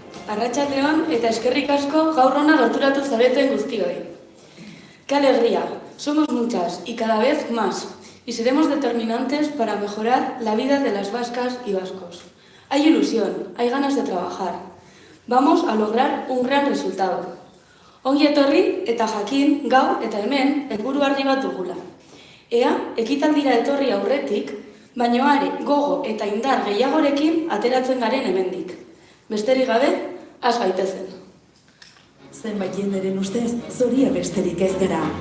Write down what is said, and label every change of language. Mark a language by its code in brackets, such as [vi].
[eu] Arratsaldeon eta eskerrik asko gaur hona gerturatu zareten guztioi. [es] ¡Qué alegría! Somos muchas y cada vez más, y seremos determinantes para mejorar la vida de las vascas y vascos. Hay ilusión, hay ganas de trabajar. Vamos a lograr un gran resultado. [eu] Ongi etorri eta jakin gaur eta hemen helburu argi bat dugula. Ea, ekitaldira etorri aurretik, baino are gogo eta indar gehiagorekin ateratzen garen hemendik. Besterik gabe, has gaitezen. Zenbait jenderen ustez, zoria besterik ez gara.